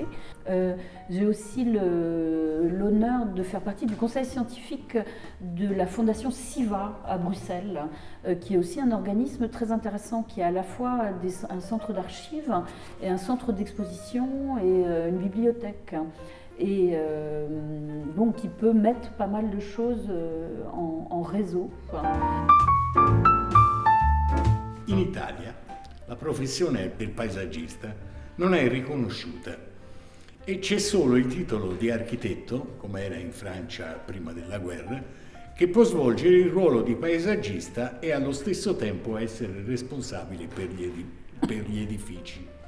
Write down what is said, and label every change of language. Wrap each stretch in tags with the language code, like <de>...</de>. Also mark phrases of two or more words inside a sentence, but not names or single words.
<fr>J'ai aussi l'honneur de faire partie du conseil scientifique de la fondation SIVA à Bruxelles, qui est aussi un organisme très intéressant, qui est à la fois un centre d'archives et un centre d'exposition et une bibliothèque. Et bon, qui peut mettre pas mal de choses en réseau.</fr> <it>In Italia la professione del paesaggista non è riconosciuta e c'è solo il titolo di architetto, come era in Francia prima della guerra, che può svolgere il ruolo di paesaggista e allo stesso tempo essere responsabile per gli edifici.</it>